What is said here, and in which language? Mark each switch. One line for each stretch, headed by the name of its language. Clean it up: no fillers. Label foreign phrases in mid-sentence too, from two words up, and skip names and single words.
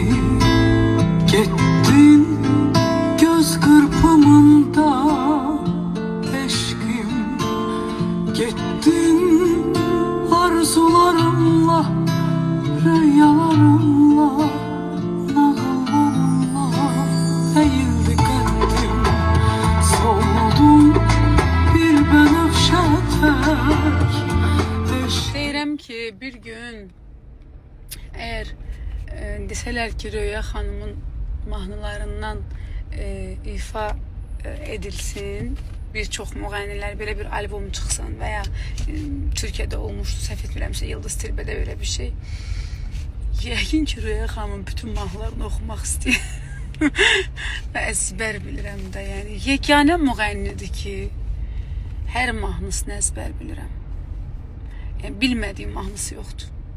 Turkish: Gittin göz kırpımında eşkim, gittin arzularımla, rüyalarımla, nağıllarımla. Eğildi kalbim, soldum bir benefşe tek.
Azerbaijani: Deyirəm ki, bir gün eğer deseler ki Röya Xanımın mahnılarından ifa edilsin, bir çox müğənnilər belə bir albom çıxsın veya
Turkish: Türkiye'de olmuştu,
Azerbaijani: səhv etmirəmsə Yıldız Tilbe'de
Turkish: öyle bir şey.
Azerbaijani: Yəqin ki Röya Xanımın bütün mahnılarını oxumaq istəyirəm və əzbər bilirəm də, yəni yeganə müğənnidir ki hər mahnısını əzbər bilirəm. Yəni bilmədiyim mahnısı yoxdur.